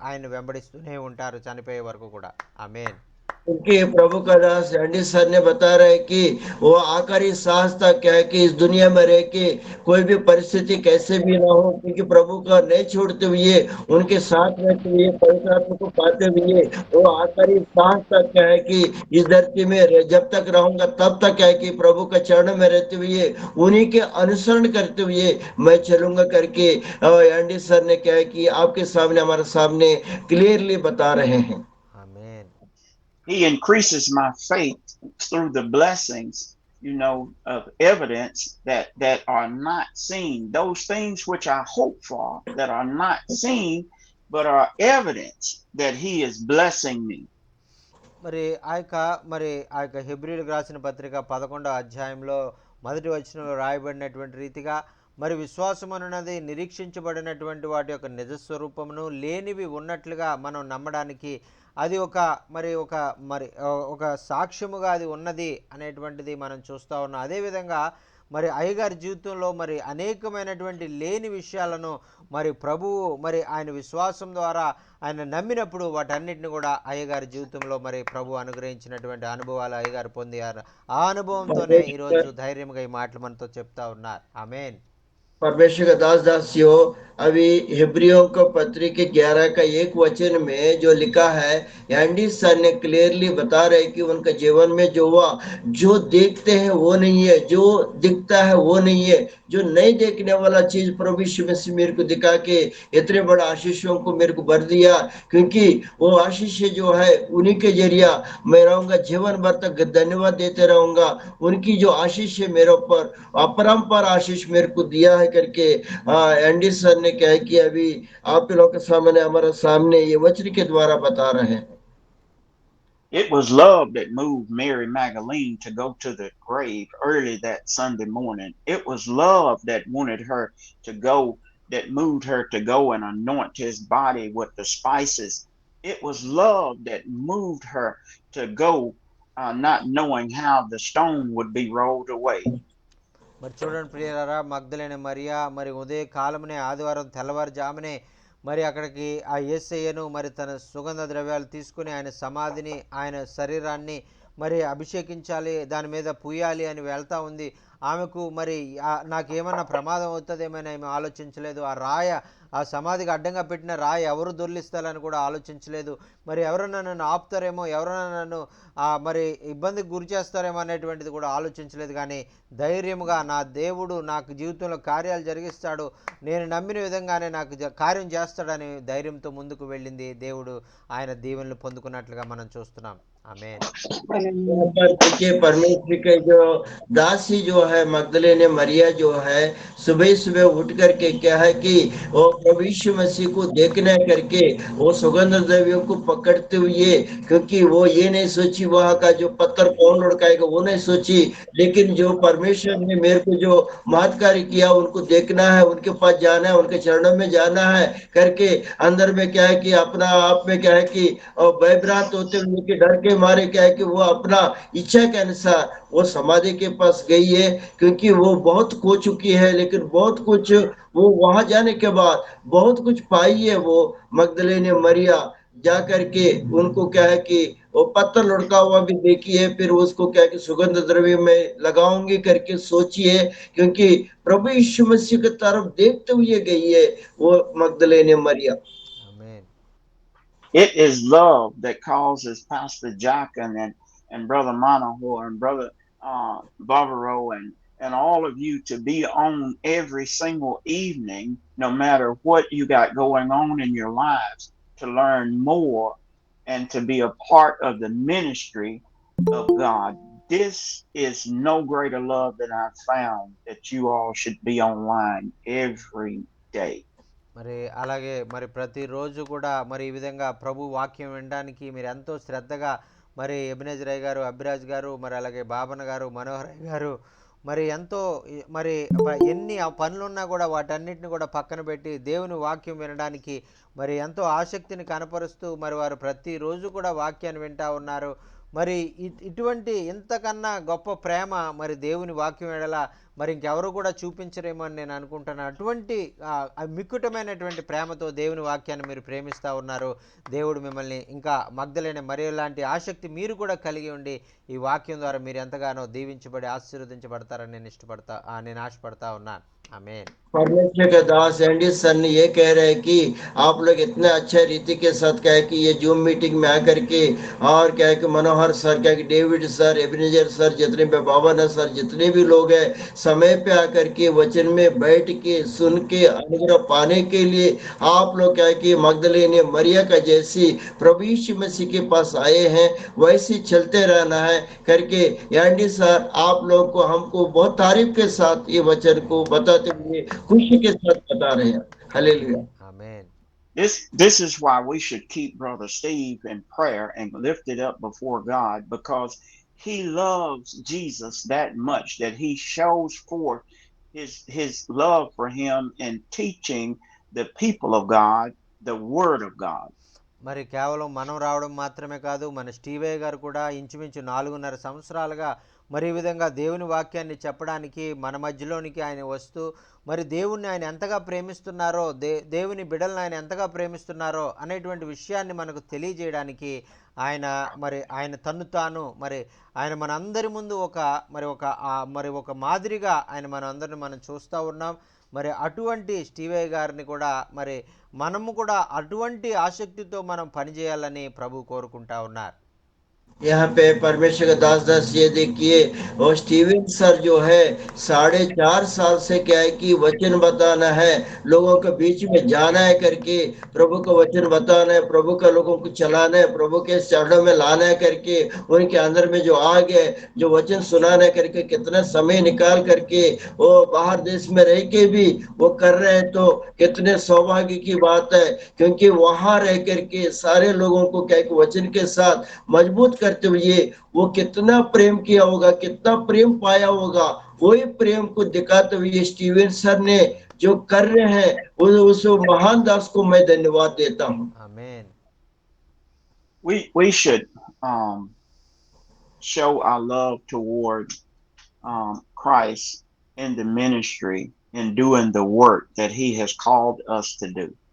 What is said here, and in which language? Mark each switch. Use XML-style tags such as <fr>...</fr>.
<te>ఆయన వెంబడిస్తూనే ఉంటారు చనిపోయే వరకు కూడా. ఆమేన్.</te> <hi>क्योंकि प्रभु का दास एंडी सर ने बता रहे कि वो आखिरी सांस तक क्या है कि इस दुनिया में रह के कोई भी परिस्थिति कैसे भी ना हो, क्योंकि प्रभु का नहीं छोड़ते हुए उनके साथ रहते हुए पवित्र आत्मा को पाते हुए वो आखिरी सांस तक क्या है कि इस धरती में जब तक रहूंगा तब तक क्या है कि प्रभु के चरण में रहते हुए उन्हीं के अनुसरण करते हुए मैं चलूंगा करके एंडी सर ने क्या है कि आपके सामने, हमारे सामने क्लियरली बता रहे हैं।</hi> <te>ఆమేన్.</te> <en>He increases my faith through the blessings, of evidence that are not seen. Those things which I hope for that are not seen, but are evidence that he is blessing me.</en> <te>మరి ఆ యొక్క హెబ్రీయులకు రాసిన పత్రిక 11వ అధ్యాయంలో మొదటి వచనంలో రాయబడినటువంటి రీతిగా మరి విశ్వాసం అనున్నది నిరీక్షించబడినటువంటి వాటి యొక్క నిజస్వరూపమును, లేనివి ఉన్నట్లుగా మనం నమ్మడానికి అది ఒక సాక్ష్యముగా అది ఉన్నది అనేటువంటిది మనం చూస్తూ ఉన్నాం. అదేవిధంగా మరి అయ్యగారి జీవితంలో మరి అనేకమైనటువంటి లేని విషయాలను మరి ప్రభువు మరి ఆయన విశ్వాసం ద్వారా ఆయన నమ్మినప్పుడు వాటన్నిటిని కూడా అయ్యగారి జీవితంలో మరి ప్రభు అనుగ్రహించినటువంటి అనుభవాలు అయ్యగారు పొందారు. ఆ అనుభవంతోనే ఈరోజు ధైర్యంగా ఈ మాటలు మనతో చెప్తా ఉన్నారు. ఆమేన్.</te> <hi>परमेश्वर का दास दासियों, अभी हिब्रियों को पत्री के 11 का 1 वचन में जो लिखा है, एंडी सर ने क्लियरली बता रहे कि उनका जीवन में जो हुआ, जो देखते हैं वो नहीं है, जो दिखता है वो नहीं है, जो नहीं देखने वाला चीज प्रभु यीशु मसीह मेरे को दिखा के इतने बड़ा आशीषों को मेरे को भर दिया, क्योंकि वो आशीष जो है उन्हीं के जरिया मैं रहूंगा, जीवन भर तक धन्यवाद देते रहूंगा। उनकी जो आशीष है मेरे ऊपर, अपरंपार आशीष मेरे को दिया है करके एंडी सर ने क्या है कि अभी आप लोगों के सामने, हमारे सामने ये वचन के द्वारा बता रहे हैं।</hi> <en>It was love that moved Mary Magdalene to go to the grave early that Sunday morning. It was love that wanted her to go, that moved her to go and anoint his body with the spices. It was love that moved her to go, not knowing how the stone would be rolled away.</en> <te>మరి చూడండి ప్రియులారా, మగ్దలేని మరియా మరి ఉదయ కాలమునే ఆదివారం తెల్లవారుజామునే మరి అక్కడికి ఆ యేసయ్యను మరి తన సుగంధ ద్రవ్యాలు తీసుకుని ఆయన సమాధిని, ఆయన శరీరాన్ని మరి అభిషేకించాలి, దాని మీద పూయాలి అని వెళ్తా ఉంది. ఆమెకు మరి నాకేమన్నా ప్రమాదం అవుతుందేమని ఆమె ఆలోచించలేదు. ఆ సమాధికి అడ్డంగా పెట్టిన రాయి ఎవరు దొర్లిస్తారని కూడా ఆలోచించలేదు. మరి ఎవరన్నా నన్ను ఆపుతారేమో, ఎవరన్నా నన్ను మరి ఇబ్బందికి గురి చేస్తారేమో అనేటువంటిది కూడా ఆలోచించలేదు. కానీ ధైర్యముగా నా దేవుడు నాకు జీవితంలో కార్యాలు జరిగిస్తాడు, నేను నమ్మిన విధంగానే నాకు కార్యం చేస్తాడని ధైర్యంతో ముందుకు వెళ్ళింది. దేవుడు ఆయన దీవెనలు పొందుకున్నట్లుగా మనం చూస్తున్నాం. ఆమేన్.</te> <hi>देखिए परमेश्वर के जो दासी जो है मगदलेने मरिया जो है सुबह सुबह उठ करके क्या है कि वो प्रभु यीशु मसीह को देखने करके वो सुगंध द्रव्यों को पकड़ते हुए, क्योंकि वो ये नहीं सोची वहां का जो पत्थर कौन लुढ़काएगा वो नहीं सोची, लेकिन जो परमेश्वर ने मेरे को जो महत्कार्य किया उनको देखना है, उनके पास जाना है, उनके चरणों में जाना है करके अंदर में क्या है कि अपना आप में क्या है कि भयभ्रांत होते हुए कि डर के मारे क्या है कि वो अपना इच्छा के अनुसार वो समाधि के पास गई है, क्योंकि वो बहुत खो चुकी है, लेकिन बहुत कुछ वो वहां जाने के बाद बहुत कुछ पाई है। वो मगदलेने मरिया जा करके उनको क्या है कि वो पत्थर लुढ़का हुआ भी देखी है, फिर उसको क्या है कि सुगंध द्रव्य में लगाऊंगी करके सोची है, क्योंकि प्रभु यीशु मसीह की तरफ देखते हुए गई है वो मगदलेने मरिया।</hi> <te>ఆమేన్.</te> <en>It is love that causes Pastor Jack and Brother Monaho and Brother Bavaro and all of you to be on every single evening, no matter what you got going on in your lives, to learn more and to be a part of the ministry of God. This is no greater love that I've found, that you all should be online every day.</en> <te>మరి అలాగే మరి ప్రతిరోజు కూడా మరి ఈ విధంగా ప్రభు వాక్యం వినడానికి మీరు ఎంతో శ్రద్ధగా మరి ఎబినేజరయ్య గారు, అభిరాజ్ గారు, మరి అలాగే బాబన్న గారు, మనోహరయ్య గారు మరి ఎంతో మరి ఎన్ని పనులున్నా కూడా వాటన్నిటిని కూడా పక్కన పెట్టి దేవుని వాక్యం వినడానికి మరి ఎంతో ఆసక్తిని కనపరుస్తూ మరి వారు ప్రతిరోజు కూడా వాక్యాన్ని వింటూ ఉన్నారు. మరి ఇటువంటి ఇంతకన్నా గొప్ప ప్రేమ మరి దేవుని వాక్యం ఎడల మరి ఇంకెవరు కూడా చూపించరేమో అని నేను అనుకుంటున్నాను. అటువంటి మిక్కుటమైనటువంటి ప్రేమతో దేవుని వాక్యాన్ని మీరు ప్రేమిస్తూ ఉన్నారు. దేవుడు మిమ్మల్ని ఇంకా మగ్దలేని మరియ లాంటి ఆసక్తి మీరు కూడా కలిగి ఉండి ఈ వాక్యం ద్వారా మీరు ఎంతగానో దీవించబడి ఆశీర్వదించబడతారని నేను ఆశపడతా ఉన్నాను. ఆమేన్.</te> <hi>परमेश्वर के दास एंडी सर ने ये कह रहे हैं कि आप लोग इतने अच्छे रीति के साथ क्या है कि ये जूम मीटिंग में आकर के और क्या है कि मनोहर सर, क्या है कि डेविड सर, एबनेजर सर, जितने भी बाबा सर, जितने भी लोग हैं समय पे आकर के वचन में बैठ के सुन के अनुग्रह पाने के लिए आप लोग क्या है कि मगदलेने मरिया का जैसी प्रभु यीशु मसीह के पास आए हैं, वैसे चलते रहना है करके एंडी सर आप लोग को हमको बहुत तारीफ के साथ ये वचन को बताते हुए खुशी के साथ बता रहे हैं। Hallelujah.</hi> <te>Amen.</te> <en>This is why we should keep Brother Steve in prayer and lift it up before God, because he loves Jesus that much that he shows forth his love for him in teaching the people of God the word of God.</en> <te>మరి కేవలం మనం రావడం మాత్రమే కాదు, మన స్టీవే గారు కూడా ఇంచుమించు 4.5 సంవత్సరాలుగా మరి ఈ విధంగా దేవుని వాక్యాన్ని చెప్పడానికి మన మధ్యలోనికి ఆయన వస్తూ మరి దేవుణ్ణి ఆయన ఎంతగా ప్రేమిస్తున్నారో, దేవుని బిడ్డలను ఆయన ఎంతగా ప్రేమిస్తున్నారో అనేటువంటి విషయాన్ని మనకు తెలియజేయడానికి ఆయన తన్ను తాను మరి ఆయన మనందరి ముందు ఒక మాదిరిగా ఆయన మనందరిని మనం చూస్తూ ఉన్నాం. మరి అటువంటి స్టీవే గారిని కూడా మరి మనము కూడా అటువంటి ఆసక్తితో మనం పనిచేయాలని ప్రభు కోరుకుంటా ఉన్నారు.</te> <hi>यहाँ पे परमेश्वर का दास ये देखिए, और स्टीवन सर जो है 4.5 साल से क्या है कि वचन बताना है, लोगों के बीच में जाना है करके प्रभु का वचन बताना है, प्रभु का लोगों को चलाना है, प्रभु के चरणों में लाना है करके उनके अंदर में जो आग है, जो वचन सुनाना है करके कितना समय निकाल करके वो बाहर देश में रह के भी वो कर रहे हैं, तो कितने सौभाग्य की बात है, क्योंकि वहां रह करके सारे लोगों को क्या वचन के साथ मजबूत करते हुए वो कितना प्रेम किया होगा, कितना प्रेम पाया होगा, वही प्रेम को दिखाते हुए स्टीवन सर ने जो कर रहे हैं उस महान दास को मैं धन्यवाद देता हूँ। आमीन।</hi> <en>We should show our love toward Christ in the ministry and doing the work that he has called us to do.</en>